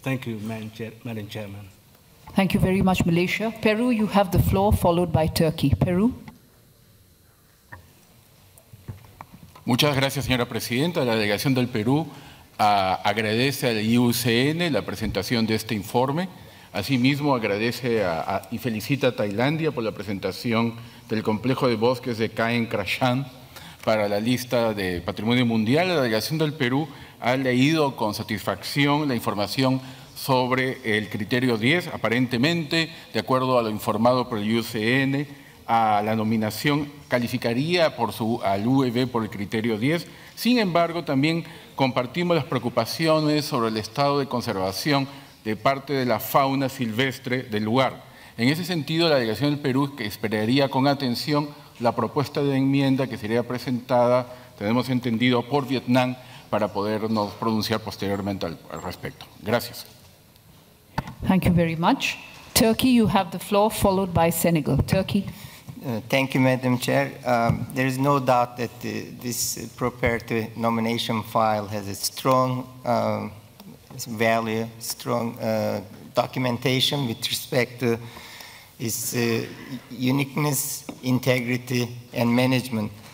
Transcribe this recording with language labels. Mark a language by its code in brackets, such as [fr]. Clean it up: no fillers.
[en] Thank you, Madam Chairman. Thank you very much, Malaysia. Peru, you have the floor, followed by Turkey. Peru. [es] Muchas gracias, señora presidenta. La delegación del Perú agradece al IUCN la presentación de este informe. Asimismo, agradece y felicita a Tailandia por la presentación del complejo de bosques de Caen Krachan para la lista de Patrimonio Mundial. La delegación del Perú ha leído con satisfacción la información sobre el criterio 10. Aparentemente, de acuerdo a lo informado por el IUCN, a la nominación calificaría al UEB por el criterio 10. Sin embargo, también compartimos las preocupaciones sobre el estado de conservación de parte de la fauna silvestre del lugar. En ese sentido, la delegación del Perú esperaría con atención la propuesta de enmienda que sería presentada, tenemos entendido, por Vietnam para podernos pronunciar posteriormente al respecto. Gracias. [en] Thank you very much. Turkey, you have the floor, followed by Senegal. Turkey. Thank you, Madam Chair. There is no doubt that this prepared nomination file has a strong value, strong documentation with respect to its uniqueness, integrity, and management.